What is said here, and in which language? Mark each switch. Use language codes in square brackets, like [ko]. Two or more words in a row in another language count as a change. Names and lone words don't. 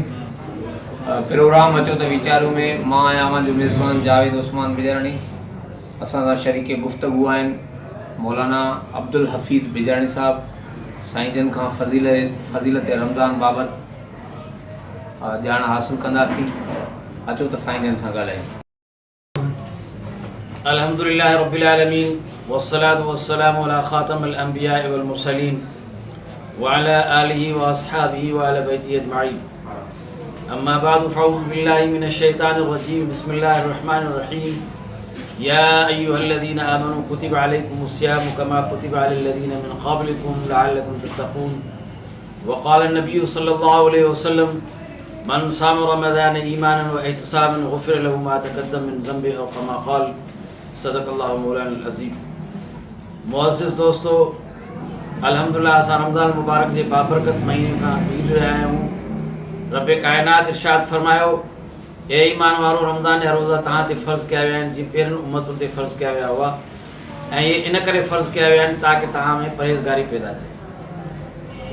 [sd] प्रोग्राम अचो तो वीचारूं में मां आहियां जो मेज़बान जावेद उस्मान बिजाणी। असां सां शरीक गुफ्तगू आहिनि मौलाना अब्दुल हफ़ीज़ बिजाणी साहब। साईं जन खां फज़ीलत रमज़ान बाबति ॼाण हासिल कंदासीं। अचो त साईं जन सां ॻाल्हायूं। [ar] الحمد لله رب العالمين والصلاة والسلام على خاتم الأنبياء والمرسلين وعلى آله وأصحابه وعلى بيته أجمعين. أما بعد فأعوذ بالله من الشيطان الرجيم. بسم الله الرحمن الرحيم يا أيها الذين آمنوا كتب عليكم الصيام كما كتب على الذين من قبلكم لعلكم تتقون. وقال النبي صلى الله عليه وسلم من صام رمضان إيمانا واحتسابا غفر له ما تقدم من ذنبه أو كما قال صدق الله مولانا العظيم. [sd] मुअज़्ज़िज़ दोस्तों, अल्हम्दुलिल्लाह असां रमज़ान मुबारक जे बाबरकत महीने खां गुज़री रहिया आहियूं। रब कायनात इरशाद फरमायो, ए ईमान वारो, रमज़ान जा रोज़ा तव्हां ते फ़र्ज़ कया विया आहिनि जीअं पहिरियों उम्मतुनि ते फ़र्ज़ कया विया हुआ, ऐं इहे इन करे फ़र्ज़ कया विया आहिनि ताकी तव्हां में परहेज़गारी पैदा थिए।